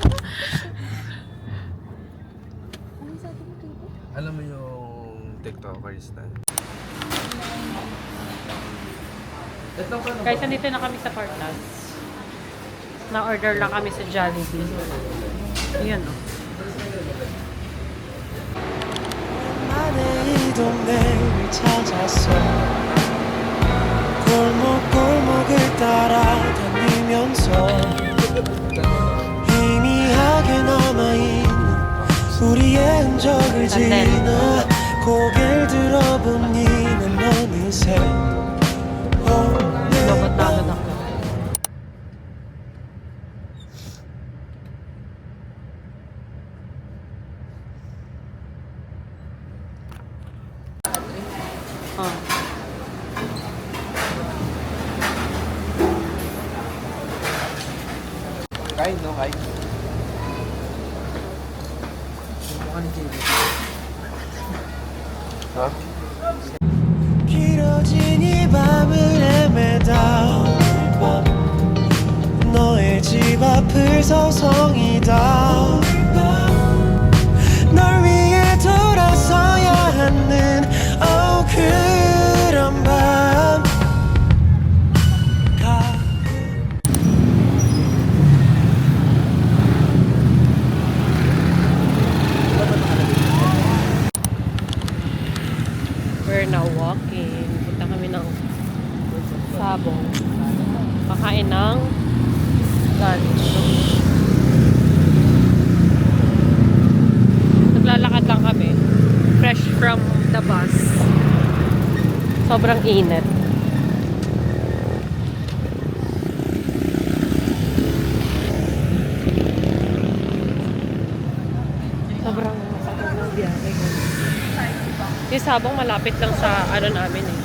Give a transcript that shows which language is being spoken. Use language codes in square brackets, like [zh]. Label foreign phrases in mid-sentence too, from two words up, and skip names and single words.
[tl] Alam mo yung TikTokers na? Guys, nandito na kami sa Portas. Na-order lang kami sa Jollibee. Ayan o. [ko] 이 동네를 찾았어 골목골목을 따라다니면서 희미하게 남아있는 우리의 흔적을 지나 고개를 들어본 이는 어느새 [tl] Babatagan ako. Oh. Kain, no? Kain. Ha? [ko] 길어진 이 밤을 헤매다 너의 집 앞을 서성이다 널 위해 돌아서야 하는 그런 밤 [en] We're now walking. [tl] Punta kami ng Sabong. Kakain ng lunch. Naglalakad lang kami. [en] Fresh from the bus. [tl] Sobrang init. Sobrang sakit ng biyahe. Yung Sabong malapit lang sa ano namin eh.